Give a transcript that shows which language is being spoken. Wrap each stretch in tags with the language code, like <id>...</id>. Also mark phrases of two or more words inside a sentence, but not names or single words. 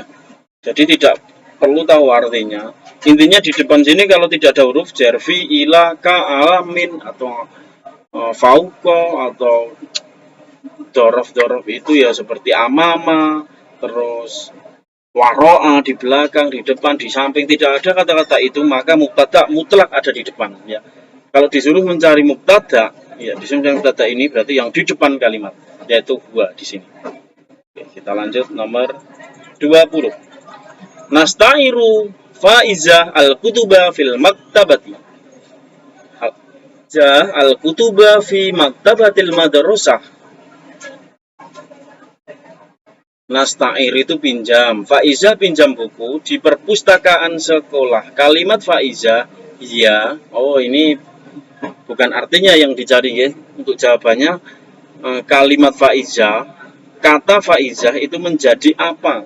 <id>Jadi tidak perlu tahu artinya. Intinya di depan sini kalau tidak ada huruf jar, fi, ila, ka, alamin atau fauqa atau dorof itu ya seperti amama, terus waro'a di belakang, di depan, di samping, tidak ada kata-kata itu, maka mubtada mutlak ada di depan, ya. Kalau disuruh mencari mubtada, ya disuruh mencari mubtada ini berarti yang di depan kalimat, yaitu huwa di sini. Oke, kita lanjut nomor 20.</id> <ar>نستعير فائزة الكتب في المكتبة. الكتب في مكتبة المدرسة.</ar> <id>Nastair itu pinjam, faiza pinjam buku di perpustakaan sekolah. Kalimat faiza, iya. Oh, ini bukan artinya yang dicari, ya. Untuk jawabannya kalimat faiza, kata faiza itu menjadi apa?</id>